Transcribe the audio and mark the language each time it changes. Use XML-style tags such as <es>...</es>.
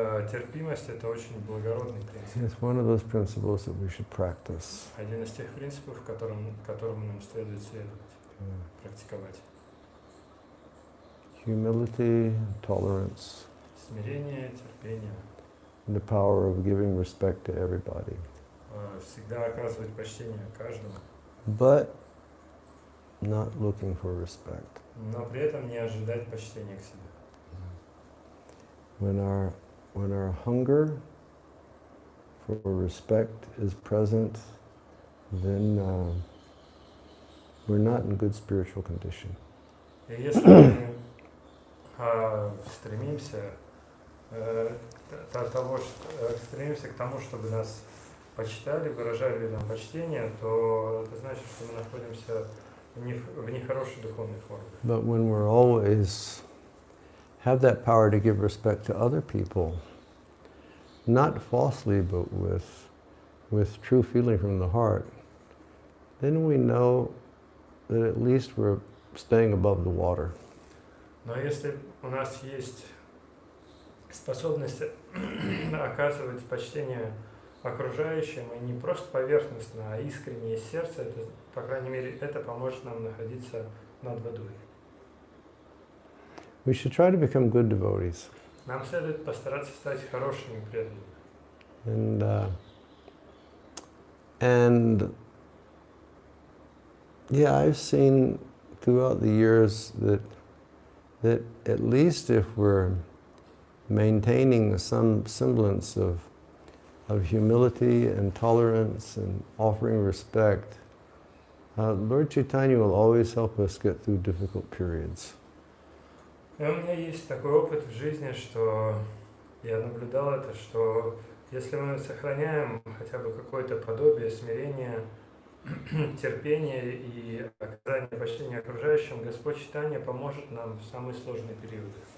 <ru>Терпимость – это очень благородный принцип.</ru> <en>It's one of those principles that we should practice.</en> <ru>Один из тех принципов, которым нам следует следовать, практиковать.</ru> <en>Humility, tolerance.</en> <ru>Смирение, терпение.</ru> <en>And the power of giving respect to everybody.</en> <ru>Всегда оказывать почтение каждому.</ru> <en>But not looking for respect.</en> <ru>Но при этом не ожидать почтения к себе.</ru> <en>When our hunger for respect is present, then we're not in good spiritual condition.</en> <ru>И если мы стремимся к тому, чтобы нас почитали, выражали нам почтение, то это значит, что мы находимся в нехорошей духовной форме.</ru> <en>But when we're always have that power to give respect to other people, not falsely, but with true feeling from the heart, then we know that at least we're staying above the water.</en> <ru>Но если у нас есть способность оказывать почтение окружающим, и не просто поверхностно, а искренне из сердца, это, по крайней мере, это поможет нам находиться над водой.</ru> <en>We should try to become good devotees.</en> <ru>Нам следует постараться стать хорошими преданными.</ru> <en>And yeah, I've seen throughout the years that at least if we're maintaining some semblance of humility and tolerance and offering respect, Lord Chaitanya will always help us get through difficult periods.</en> <ru>И у меня есть такой опыт в жизни, что я наблюдал это, что если мы сохраняем хотя бы какое-то подобие смирения, терпения и оказания почтения окружающим, Господь Чайтанья поможет нам в самые сложные периоды.</ru>